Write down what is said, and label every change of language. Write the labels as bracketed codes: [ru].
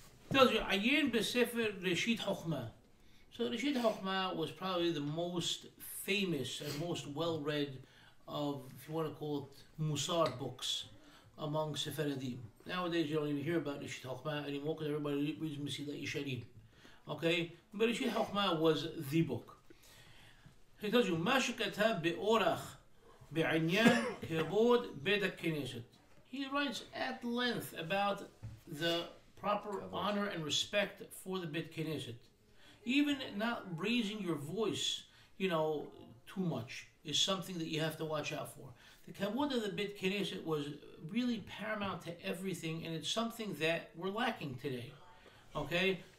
[en] It tells you, Ayin B'Sefer Reshit Chochmah. So, Reshit Chochmah was probably the most famous and most well-read of, if you want to call it, Musar books among Sephardim. Nowadays, you don't even hear about Reshit Chochmah anymore because everybody reads Mesilat Yesharim. Okay? But Reshit Chochmah was the book. He tells you, [he] מה שכתב באורח בעניין כבוד בית הכנסת. [en] He writes at length about the proper honor and respect for the Beit Knesset. Even not raising your voice, too much is something that you have to watch out for. The kavod of the Beit Knesset was really paramount to everything, and it's something that we're lacking today. Okay?